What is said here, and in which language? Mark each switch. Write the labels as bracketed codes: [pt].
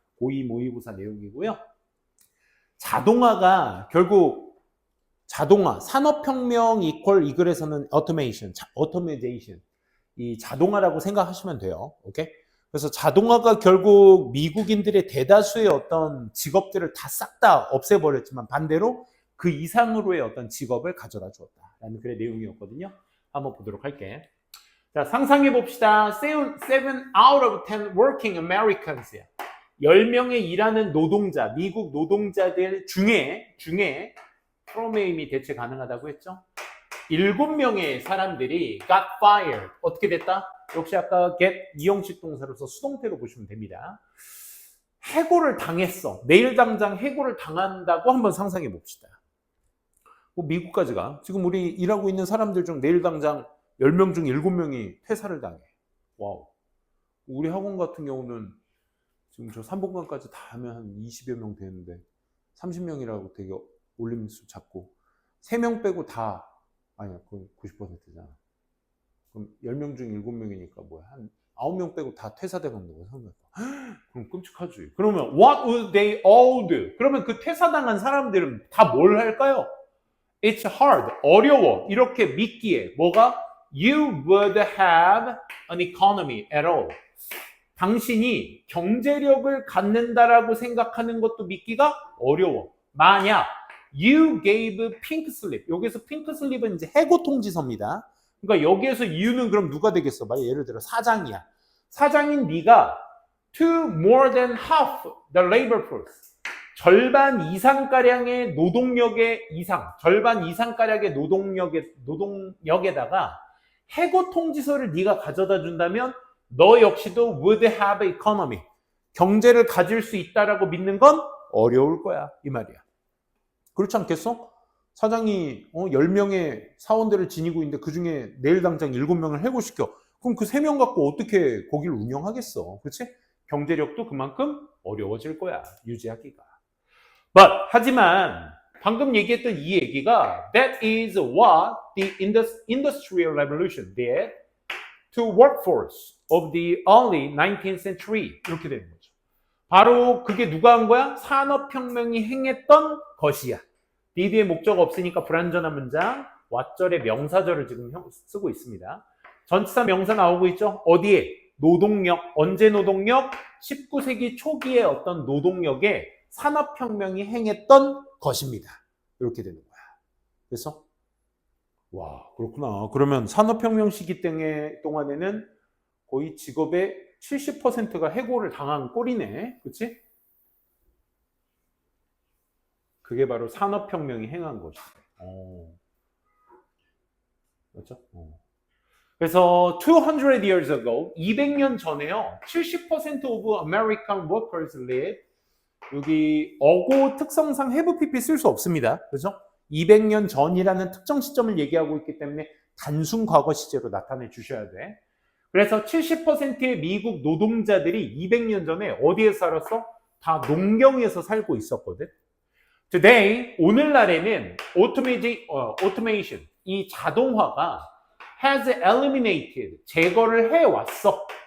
[ko] 고2 모의고사 내용이고요. 자동화가 결국 산업혁명 이퀄 이 글에서는 automation, 이 자동화라고 생각하시면 돼요. 오케이? 그래서 자동화가 결국 미국인들의 대다수의 어떤 직업들을 다 싹 다 없애버렸지만 반대로 그 이상으로의 어떤 직업을 가져다 주었다라는 그의 내용이었거든요. 한번 보도록 할게. 자, 상상해 봅시다. [en] 7 out of 10 working Americans. [ko] 10명의 일하는 노동자, 미국 노동자들 중에 프로메임이 대체 가능하다고 했죠? 7명의 사람들이 [en] got fired. [ko] 어떻게 됐다? 역시 아까 get 이형식 동사로서 수동태로 보시면 됩니다. 해고를 당했어. 내일 당장 해고를 당한다고 한번 상상해 봅시다. 미국까지 가. 지금 우리 일하고 있는 사람들 중 내일 당장 10명 중 7명이 퇴사를 당해. 와우. 우리 학원 같은 경우는 지금 저 3본관까지 다 하면 한 20여 명 되는데 30명이라고 되게 올림수 잡고 3명 빼고 다 아니야, 그건 90%잖아. 그럼 10명 중 7명이니까 뭐야? 한 9명 빼고 다 퇴사돼간 거고 생각해봐. 그럼 끔찍하지. 그러면 [en] what would they all do? [ko] 그러면 그 퇴사당한 사람들은 다 뭘 할까요? [en] It's hard. [ko] 어려워. 이렇게 믿기에 뭐가? [en] You would have an economy at all. [ko] 당신이 경제력을 갖는다라고 생각하는 것도 믿기가 어려워. 만약 [en] you gave pink slip. [ko] 여기서 pink slip은 이제 해고 통지서입니다. 그러니까 여기에서 you는 그럼 누가 되겠어? 예를 들어 사장이야. 사장인 네가 [en] to more than half the labor force. [ko] 절반 이상가량의 노동력의 이상, 절반 이상가량의 노동력에다가 해고 통지서를 네가 가져다 준다면 너 역시도 [en] would have economy. [ko] 경제를 가질 수 있다라고 믿는 건 어려울 거야. 이 말이야. 그렇지 않겠어? 사장이 10명의 사원들을 지니고 있는데 그중에 내일 당장 7명을 해고시켜. 그럼 그 3명 갖고 어떻게 거기를 운영하겠어? 그렇지? 경제력도 그만큼 어려워질 거야. 유지하기가. 하지만 방금 얘기했던 이 얘기가 [en] that is what the industrial revolution did to workforce of the early 19th century. [ko] 이렇게 되는 거죠. 바로 그게 누가 한 거야? 산업혁명이 행했던 것이야. did의 목적 없으니까 불완전한 문장. 왓절의 명사절을 지금 쓰고 있습니다. 전치사 명사 나오고 있죠? 어디에? 노동력. 언제 노동력? 19세기 초기에 어떤 노동력에 산업혁명이 행했던 것입니다. 이렇게 되는 거야. 그래서 와, 그렇구나. 그러면 산업혁명 시기 동안에는 거의 직업의 70%가 해고를 당한 꼴이네. 그치? 그게 바로 산업혁명이 행한 것이래. 그렇죠? 그래서 [en] 200 years ago, [ko] 200년 전에요. [en] 70% of American workers live. [ko] 여기 어고 특성상 have pp 쓸 수 없습니다. 그렇죠? 200년 전이라는 특정 시점을 얘기하고 있기 때문에 단순 과거 시제로 나타내 주셔야 돼. 그래서 70%의 미국 노동자들이 200년 전에 어디에 살았어? 다 농경에서 살고 있었거든. Today, 오늘날에는 automation, 이 자동화가 [en] has eliminated, [ko] 제거를 해왔어.